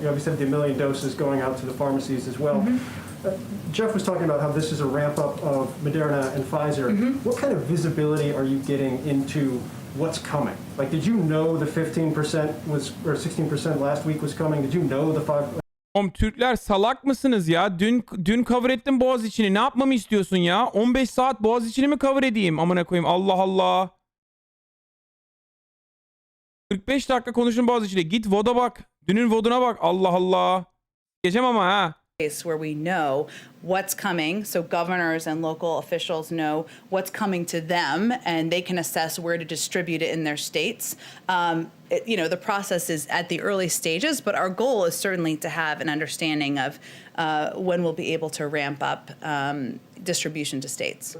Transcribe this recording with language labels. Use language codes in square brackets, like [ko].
[en] You obviously have the 1 million doses going out to the pharmacies as well. Jeff was talking about how this is a ramp up of Moderna and Pfizer. What kind of visibility are you getting into what's coming? Like, did you know the 15% was, or 16% last week was coming? Did you know the 5? [tr] Oğlum Türkler salak mısınız ya? Dün cover ettim Boğaziçi'ni. Ne yapmamı istiyorsun ya? 15 saat Boğaziçi'ni mi cover edeyim? Amına koyayım. Allah Allah. 45 dakika konuştum Boğaziçi'yle. Git VOD'a bak. Dünün VOD'una bak. Allah Allah. Geçem ama ha. [en] Where we know what's coming, so governors and local officials know what's coming to them, and they can assess where to distribute it in their states. The process is at the early stages, but our goal is certainly to have an understanding of when we'll be able to ramp up distribution to states.